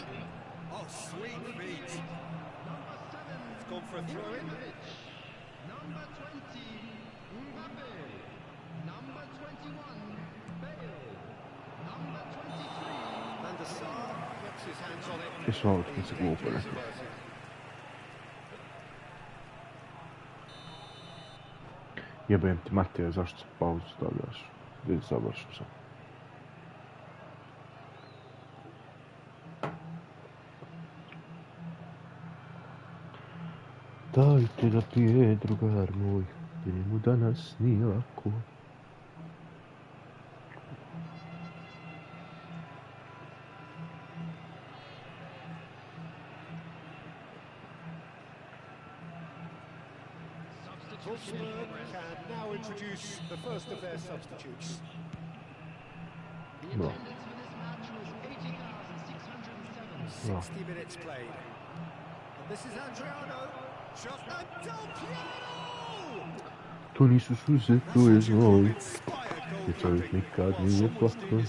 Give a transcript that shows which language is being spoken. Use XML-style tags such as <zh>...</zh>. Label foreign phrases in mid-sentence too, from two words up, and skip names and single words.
<en>Oh, sweet feet. It's gone for a throw-in. Number 20, Mbappe. Number 21, Bale. Number 23. And the Sar gets his hands on it.</en> <hr>I sva smo se glupali. Jebem ti, Matija, zašto se pauzu stavljaš? Gdje završim sam. Dajte da pije, drugar moj, jer mu danas nije lako.</hr> <en>Wolfsburg can now introduce the first of their substitutes. The attendance for this match was 80,607. 60 minutes played. This is Adriano. Just a Del Piero!</en> <hr>To nisu suze,</hr> <en>That's</en> <hr>to je</hr> <en>what you call</en> <hr>znoj.</hr> <en>inspired</en> <hr>I čovjek</hr> <en>goalkeeping.</en> <hr>nikad</hr> <en>Well,</en> <hr>nije</hr> <en>someone's doing</en> <hr>plakao.</hr>